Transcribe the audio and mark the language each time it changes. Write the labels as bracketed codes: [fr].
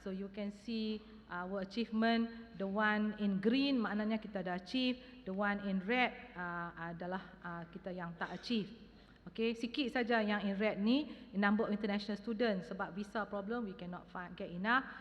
[en] So you can see our achievement. The one in green [ms] maknanya kita dah [en] achieve. The one in red [ms] adalah kita yang tak [en] achieve. Okay, [ms] sikit saja yang [en] in red ni, number of international students. [ms] Sebab [en] visa problem, we cannot get enough.